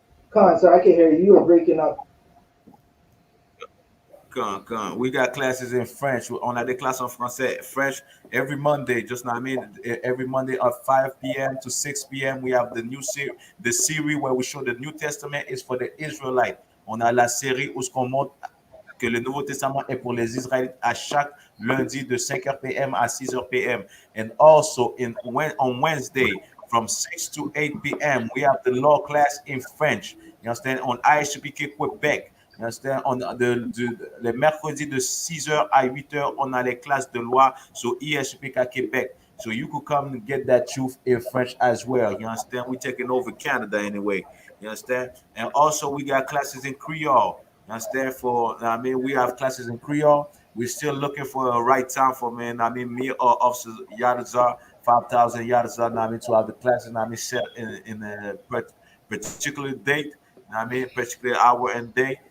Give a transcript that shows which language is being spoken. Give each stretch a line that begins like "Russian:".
English: Con, sir, I can hear you. You were breaking up. Come. We got classes in French.
French: On a des classes en français,
English: French every Monday. Just now, I mean, every Monday at 5 p.m. to 6 p.m. We have the series where we show the New Testament is for the Israelite.
French: On a la série où ce qu'on montre que le Nouveau Testament est pour les Israélites à chaque lundi de 5h p.m. à 6h p.m.
English: And also on Wednesday from 6 to 8 p.m. we have the law class in French. You understand? On I.S.U.P.K Quebec. You understand?
French: Le mercredi de 6h à 8h, on a les classes de loi sur I.S.U.P.K Québec.
English: So you could come and get that truth in French as well. You understand? We're taking over Canada anyway. You understand? And also we got classes in Creole. You understand? I mean, we have classes in Creole. We're still looking for a right time for me or Officer Yadazar, 5,000 Yadazar, I mean, to have the classes, set in a particular date, particular hour and day.